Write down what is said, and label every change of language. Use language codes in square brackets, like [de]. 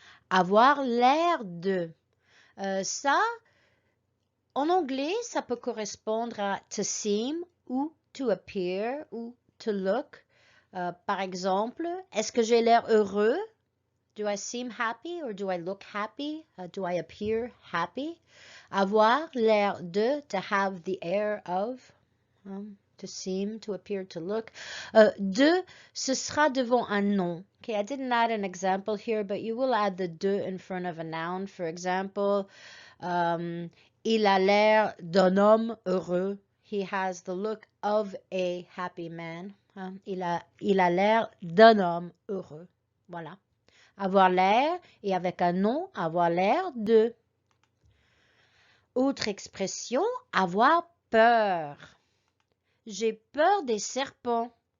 [fr] Avoir l'air de. Ça, en anglais, ça peut correspondre à to seem ou to appear ou to look. Par exemple, est-ce que j'ai l'air heureux? [en] Do I seem happy or do I look happy? Do I appear happy? [fr] Avoir l'air de, [en] to have the air of, to seem, to appear, to look. [fr] De, ce sera devant un nom. [en] Okay, I didn't add an example here, but you will add the de in front of a noun. For example, [fr] il a l'air d'un homme heureux. [en] He has the look of a happy man. [fr] Il a l'air d'un homme heureux. Voilà. Avoir l'air et avec un nom, avoir l'air de. Autre expression, avoir peur. J'ai peur des serpents.